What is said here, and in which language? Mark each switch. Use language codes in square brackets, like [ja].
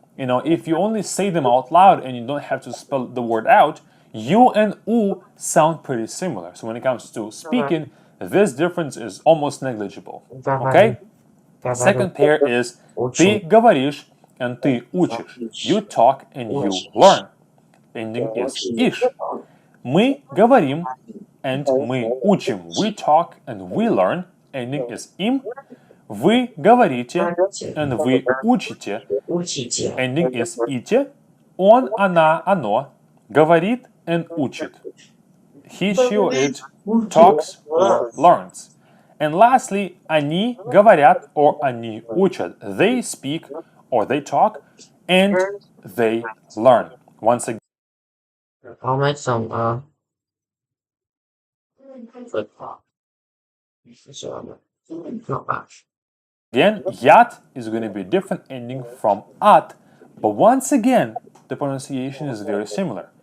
[en] You know, if you only say them out loud and you don't have to spell the word out, u and u sound pretty similar. So when it comes to speaking, this difference is almost negligible. Okay? Second pair is ты говоришь and ты учишь. You talk and you learn. Ending is иш. [ru] Мы говорим and мы учим. [en] We talk and we learn. Ending is им. [ru] Вы говорите and вы учите. Учите. [en] Ending is ите. Он, она, оно говорит and учит. He, she, or it talks or learns. [ru] And lastly, они говорят or они учат. [en] They speak or they talk and they learn. Once again, I'll make some flip flop. So not much. yat is going to be a different ending from at, but once again, the pronunciation is very similar.